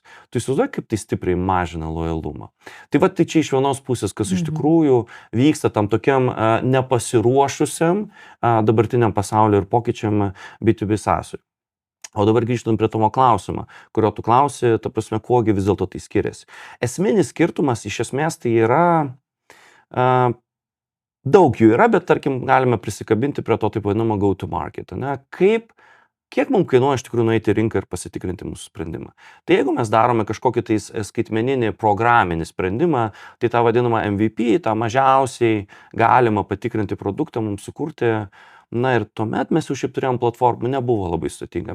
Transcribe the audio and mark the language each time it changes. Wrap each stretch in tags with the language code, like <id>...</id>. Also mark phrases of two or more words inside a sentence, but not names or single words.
<lt>Tu įsivaizduoji, kaip tai stipriai mažina lojalumą. Tai va, tai čia iš vienos pusės, kas iš tikrųjų vyksta tam tokiam nepasiruošusiam dabartiniam pasaulio ir pokyčiam B2B SaaSui. O dabar grįžtant prie tavo klausimą, kurio tu klausi, ta prasme, kuogi vis dėlto tai skiriasi. Esminis skirtumas iš esmės tai yra, daug jų yra, bet tarkim galime prisikabinti prie to taip vadinamo</lt> <en>go to market.</en> <lt>Ne? Kiek mums kainuoja iš tikrųjų nueiti į rinką ir pasitikrinti mūsų sprendimą. Tai jeigu mes darome kažkokį tais skaitmeninį programinį sprendimą, tai tą vadinamą MVP, tą mažiausiai galima patikrinti produktą mums sukurti. Na ir tuomet mes jau šiaip turėjom platformą, nebuvo labai sudėtinga.</lt>